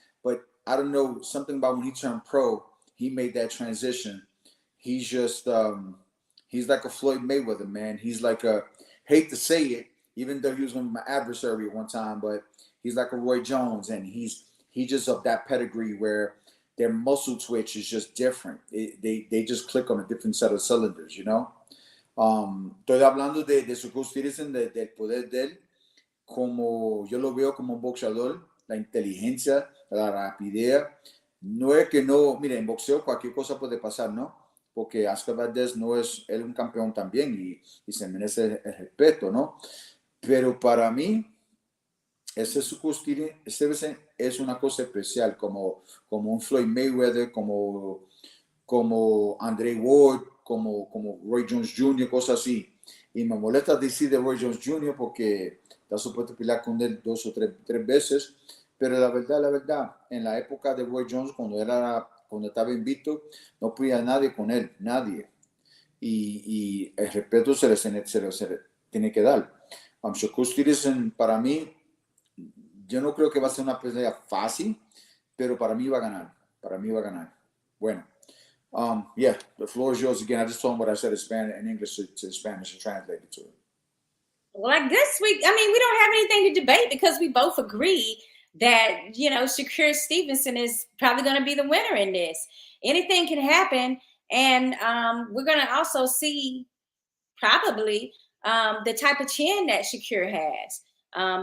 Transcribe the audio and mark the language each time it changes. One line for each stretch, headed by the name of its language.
English: But I don't know, something about when he turned pro, he made that transition. He's just, he's like a Floyd Mayweather, man. He's like hate to say it, even though he was my adversary at one time, but he's like a Roy Jones, and he's just of that pedigree where their muscle twitch is just different. They just click on a different set of cylinders,
Spanish: Estoy hablando de Shakur Stevenson, del poder de él, como yo lo veo como un boxeador, la inteligencia, la rapidez. No es que no, mire, en boxeo cualquier cosa puede pasar, ¿no? Porque Oscar Valdez no es él un campeón también y se merece el respeto, ¿no? Pero para mí, ese Shakur Stevenson es una cosa especial, como un Floyd Mayweather, como Andre Ward, como Roy Jones Jr., cosas así. Y me molesta decir de Roy Jones Jr. porque está supuesto pelear con él 2 o 3 veces, pero la verdad, en la época de Roy Jones, cuando estaba invicto, no podía nadie con él, nadie. Y el respeto se le tiene que dar. Shakur Stevenson, para mí, yo no creo que va a ser una pelea fácil, pero para mí va a ganar. Bueno.
English: Yeah, the floor is yours again. I just told him what I said in English to Spanish and translated to it. Well, I guess we don't have anything to debate because we both agree that, Shakur Stevenson is probably going to be the winner in this. Anything can happen. And we're going to also see probably the type of chin that Shakur has.